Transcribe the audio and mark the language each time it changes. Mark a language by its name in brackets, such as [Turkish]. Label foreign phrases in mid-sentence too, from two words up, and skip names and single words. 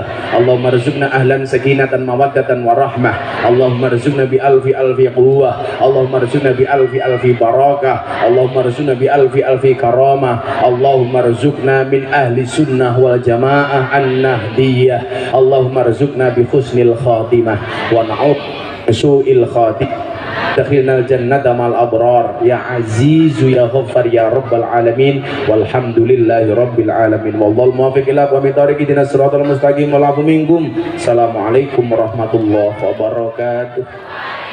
[Arabic] اللهم ارزقنا أهلا سكينة مودة ورحمة، اللهم ارزقنا بألف قوة، اللهم ارزقنا بألف quwwah, Allahumma rzuqna bi alfi بركة، اللهم ارزقنا بألف كرامة، اللهم ارزقنا من أهل السنة والجماعة النهضية، اللهم ارزقنا بحسن الخاتمة ونعوذ سوء الخاتمة، أدخلنا الجنة مع الأبرار يا عزيز يا غفار يا رب العالمين، والحمد لله رب العالمين، والله الموفق إلى أقوم الطريق، اهدنا الصراط المستقيم، والعفو منكم. السلام عليكم ورحمة الله وبركاته.